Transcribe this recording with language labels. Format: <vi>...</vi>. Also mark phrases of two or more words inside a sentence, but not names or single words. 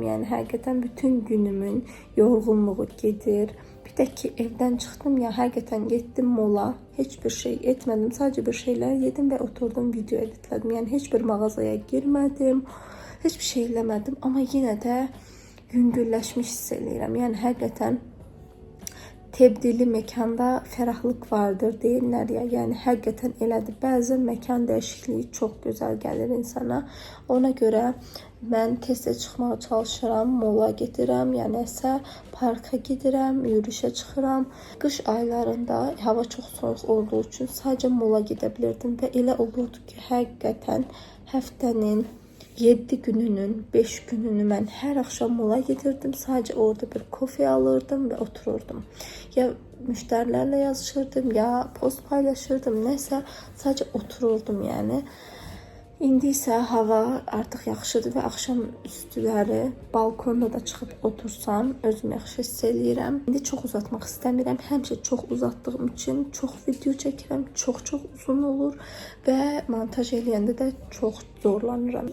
<az>Yani həqiqətən bütün günümün yorğunluğu gedir.</az> <tr>Bir de ki evden çıktım ya,</tr> <az>həqiqətən getdim mola.</az> <tr>Hiçbir şey etmedim. Sadece bir şeyler yedim ve oturdum video editledim. Yani hiçbir mağazaya girmedim. Hiçbir şey</tr> <az>eləmədim ama</az> <tr>yine de</tr> <az>yüngülləşmiş hiss edirəm. Yəni həqiqətən</az> <tr>tebdili mekanda ferahlıq vardır</tr> <az>deyirlər ya. Yəni həqiqətən elədir. Bəzən məkan dəyişikliyi çox gözəl gəlir insana. Ona görə mən tez-tez çıxmağa çalışıram, mola gedirəm, yəni isə parka gedirəm, yürüyüşə çıxıram. Qış aylarında hava çox soyuq olduğu üçün sadəcə mola gedə bilirdim və elə olurdu ki, həqiqətən həftənin 7 gününün 5 gününü mən</az> <tr>her akşam</tr> <az>mola getirdim.</az> <tr>Sadece orada bir kofe alırdım ve otururdum. Ya müşterilerle yazışırdım ya post paylaşırdım. Neyse sadece otururdum yani.</tr> <az>İndi isə hava artıq yaxşıdır və axşam üstüləri balkonda da çıxıb otursam özümü yaxşı hiss edirəm. İndi çox uzatmaq istəmirəm. Həmişə çox uzatdığım üçün çox video çəkirəm. Çox uzun olur və montaj eləyəndə də çox zorlanıram.</az>